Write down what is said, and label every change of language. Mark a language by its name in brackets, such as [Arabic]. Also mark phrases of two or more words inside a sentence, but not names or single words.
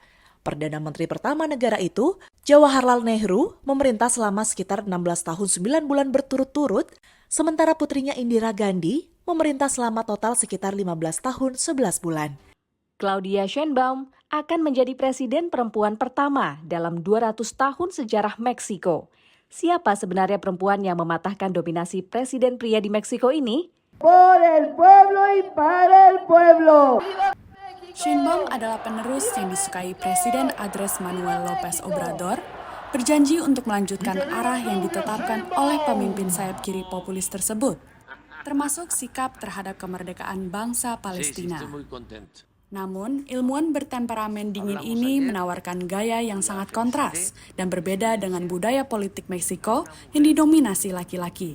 [Indonesian] Perdana Menteri pertama negara itu, Jawaharlal Nehru, memerintah selama sekitar 16 tahun 9 bulan berturut-turut, sementara putrinya Indira Gandhi memerintah selama total sekitar 15 tahun 11 bulan. Claudia Sheinbaum akan menjadi presiden perempuan pertama dalam 200 tahun sejarah Meksiko. Siapa sebenarnya perempuan yang mematahkan dominasi presiden pria di Meksiko ini? [Spanish] Por el pueblo y para el pueblo. [Indonesian] Sheinbaum adalah penerus yang disukai Presiden Andrés Manuel López Obrador, berjanji untuk melanjutkan arah yang ditetapkan oleh pemimpin sayap kiri populis tersebut, termasuk sikap terhadap kemerdekaan bangsa Palestina. Namun, ilmuwan bertemperamen dingin ini menawarkan gaya yang sangat kontras dan berbeda dengan budaya politik Meksiko yang didominasi laki-laki.